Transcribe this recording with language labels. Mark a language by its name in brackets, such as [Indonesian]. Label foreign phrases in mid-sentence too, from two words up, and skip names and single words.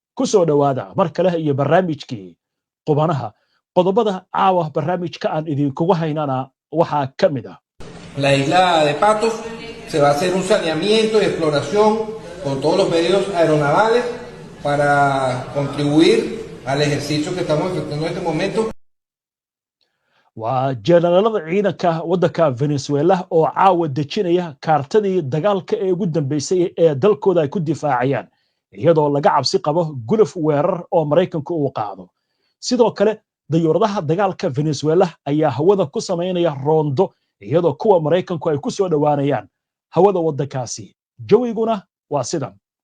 [Somali] kusoo dhawaada mar kale iyo barnaamijkii qubanaha qodobada caawa barnaamijka aan idinkugu haynana waxaa ka mid ah [Spanish] La isla de Patos se va a hacer un saneamiento y exploración con todos los medios aeronavales para contribuir al ejercicio que estamos efectuando en este momento. [Somali] waa jeneraalada ciidanka waddanka Venezuela oo caawa dejinaya kaartadii dagaalka ee ugu dambeysay ee dalkooda ay ku difaacayaan iyadoo laga cabsi qabo guluf weerar oo Mareykanku uu qaado sidoo kale dayuuradaha dagaalka Venezuela ayaa hawada ku sameynaya roondo iyadoo kuwa Mareykanku ay ku soo dhawaanayaan hawada waddankaasi jawiguna waa sidan